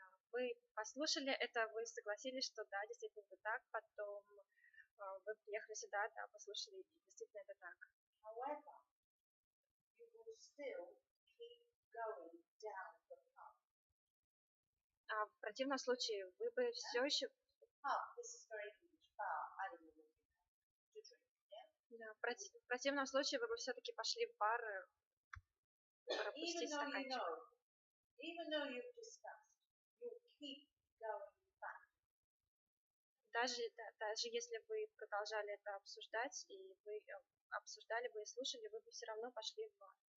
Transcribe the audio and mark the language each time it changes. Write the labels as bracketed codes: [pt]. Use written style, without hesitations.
[ru] Вы послушали это, вы согласились, что да, действительно это так, потом вы приехали сюда, да, послушали, и действительно это так. [en] However, you will still keep going down the path. [ru] А в противном случае вы бы все еще... [en] This is very English. Bar, I don't know what you have to drink, yeah? [ru] Да, в противном случае вы бы все-таки пошли в бар и пропустить стаканчик. [en] Even though you've discussed, you'll keep going back. [ru] Даже если вы продолжали это обсуждать, и вы обсуждали бы и слушали, вы бы все равно пошли в бар.